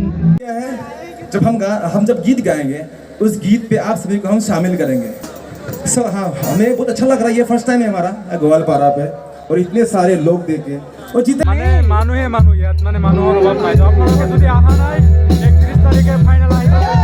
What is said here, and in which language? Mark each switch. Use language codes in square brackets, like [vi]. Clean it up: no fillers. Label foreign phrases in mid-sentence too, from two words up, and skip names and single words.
[hi] हम जब गीत गाएंगे उस गीत पे आप सभी को हम शामिल करेंगे सो हाँ हमें बहुत अच्छा लग रहा है ये [en] first time [hi] है हमारा गोवालपारा पे और इतने सारे लोग देखे और जितने [as] মানে মানুহ ইয়াত মানে মানুহৰ অভাৱ নাই তো আপোনালোকে যদি আহা নাই 31 তাৰিখে ফাইনাল আহিব